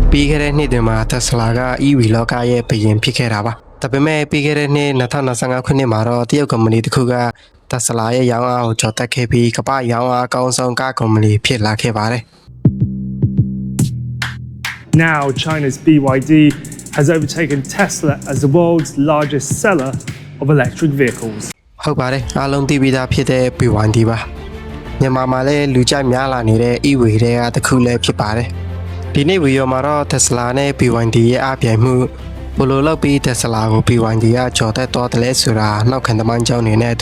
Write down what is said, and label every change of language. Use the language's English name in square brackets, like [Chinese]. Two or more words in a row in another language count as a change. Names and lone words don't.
[Burmese] ပြီးခဲ့တဲ့နှစ်တွေမှာ Tesla က EV လောကရဲ့ဘုရင်ဖြစ်ခဲ့တာပါ။ဒါပေမဲ့ပြီးခဲ့တဲ့နှစ်2025ခုနှစ်မှာတော့တရုတ်ကုမ္ပဏီတစ်ခုက Tesla ရဲ့ရောင်းအားကိုကျော်တက်ခဲ့ပြီးကမ္ဘာရောင်းအားအကောင်းဆုံးကားကုမ္ပဏီဖြစ်လာခဲ့ပါတယ်။ [English] Now, China's BYD has overtaken Tesla as the world's largest seller of electric vehicles. [Burmese] ဟုတ်ပါတယ်အားလုံးသိပြီးသားဖြစ်တဲ့ BYD ပါမြန်မာမှာလည်းလူကြိုက်များလာနေတဲ့ EV တွေကတစ်ခုလည်းဖြစ်ပါတယ်ဒီနေ့ဗီဒီယိုမှာတော့ Tesla နဲ့ BYD ရဲ့အပြိုင်မှုဘယ်လိုလုပ်ပြီး Tesla ကို BYD ကကျော်တက်သွားတယ်လဲဆိုတာနောက်ခံသမိုင်းကြောင်းနေနဲ့အ